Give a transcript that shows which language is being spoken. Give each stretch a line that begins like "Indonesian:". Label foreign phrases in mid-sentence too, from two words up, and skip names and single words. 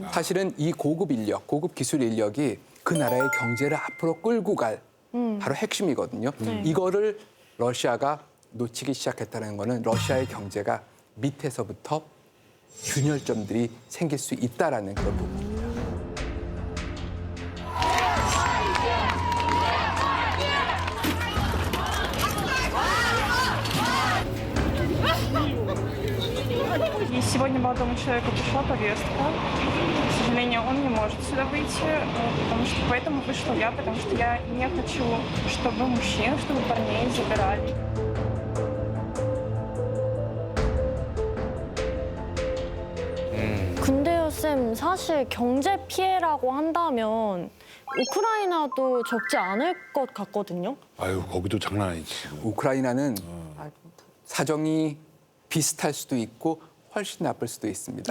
Korean: 사실은 이 고급 인력, 고급 기술 인력이 그 나라의 경제를 앞으로 끌고 갈 바로 핵심이거든요. 이거를 러시아가 놓치기 시작했다는 거는 러시아의 경제가 밑에서부터 균열점들이 생길 수 있다라는 그런 부분입니다.
Russian: И сегодня молодому человеку пришла повестка. К сожалению, он не может сюда выйти, потому что поэтому вышла я, потому что я не хочу, чтобы мужчин, чтобы парней забирали.
Korean: 근데요, 쌤, 사실 경제 피해라고 한다면 우크라이나도 적지 않을 것 같거든요. 아유, 거기도 장난 아니지. 우크라이나는 사정이 비슷할 수도 있고 훨씬 나쁠 수도 있습니다.